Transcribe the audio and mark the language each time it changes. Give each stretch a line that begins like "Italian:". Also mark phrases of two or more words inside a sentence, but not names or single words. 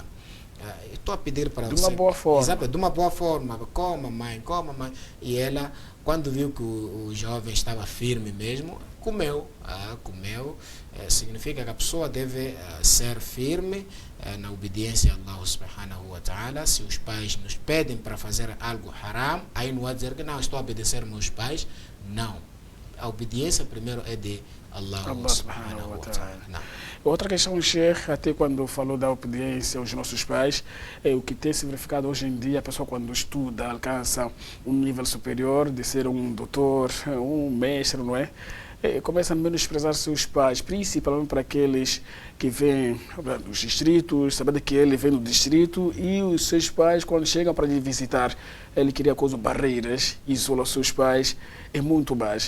Portuguese: Estou a pedir para você. De uma boa forma. Exato, de uma boa forma. Coma, mãe. E ela, quando viu que o jovem estava firme mesmo, comeu. Significa que a pessoa deve ser firme na obediência a
Arabic: الله سبحانه وتعالى.
Portuguese: Se os pais nos pedem para fazer algo haram, aí não há dizer que não, estou a obedecer meus pais. Não. A obediência primeiro é de
Arabic: الله سبحانه وتعالى.
Portuguese: Outra questão, Sheikh, até quando falou da obediência aos nossos pais, é o que tem se verificado hoje em dia. A pessoa, quando estuda, alcança um nível superior de ser um doutor, um mestre, não é? Começa a menosprezar seus pais, principalmente para aqueles que vêm dos distritos, sabendo que ele vem do distrito, e os seus pais, quando chegam para lhe visitar, ele cria barreiras, isola seus pais, é muito baixo.